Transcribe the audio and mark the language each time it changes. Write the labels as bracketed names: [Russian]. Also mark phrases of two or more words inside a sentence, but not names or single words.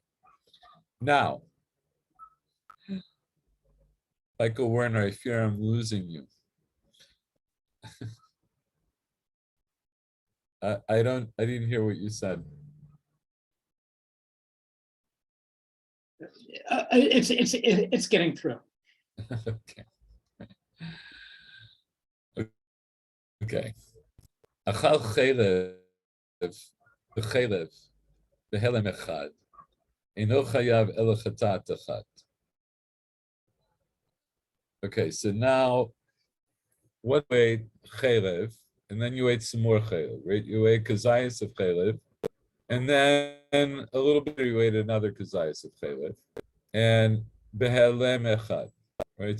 [English] Now, Michael Werner, I fear I'm losing you. I didn't hear what you said. It's getting through. Okay. Okay. [Hebrew] אכל חלב, בחלב, בהעלם אחד, אינו חייב אלא חטאת אחד. [English] Okay, so now, what you ate chaylev, and then you ate some more chaylev, right? You ate kazayas of chaylev, and then a little bit you ate another kazayas of chaylev, and [Hebrew] בהעלם אחד, [English] right?